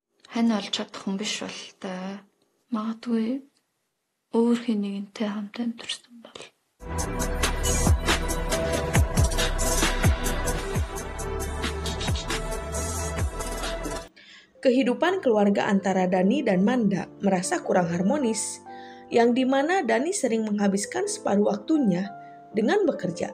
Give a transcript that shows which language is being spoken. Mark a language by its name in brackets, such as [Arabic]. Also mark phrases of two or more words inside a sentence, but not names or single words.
[Mongolian] хань олж чадах хүн биш бол та магадгүй өөр хинэгэнтэй хамт амьдэрсэн бол. [Indonesian] Kehidupan keluarga antara Dani dan Manda merasa kurang harmonis, yang dimana Dani sering menghabiskan separuh waktunya dengan bekerja.